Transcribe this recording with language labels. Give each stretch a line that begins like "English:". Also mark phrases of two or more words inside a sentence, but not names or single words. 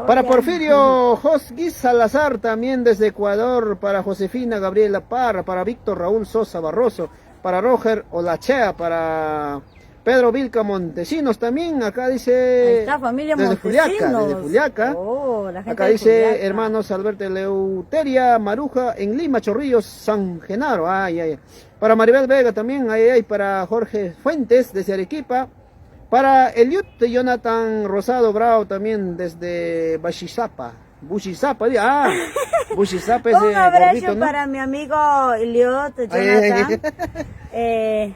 Spanish: Para Porfirio Josguis Salazar también desde Ecuador, para Josefina Gabriela Parra, para Víctor Raúl Sosa Barroso, para Roger Olachea, para Pedro Vilca Montesinos también, acá dice... Ahí está, familia desde Montesinos. Desde Juliaca. Oh, la gente Acá de dice Juliaca. hermanos Alberto Eleuteria Maruja en Lima, Chorrillos, San Genaro. Ay, ay, ay. Para Maribel Vega también, ay, ay. Para Jorge Fuentes desde Arequipa. Para Eliud Jonathan Rosado Bravo también desde Bashizapa. Bushisapa, Bushisapa es Un abrazo gordito, ¿no? para mi amigo Eliot, Ay, ay, Jonathan. ay.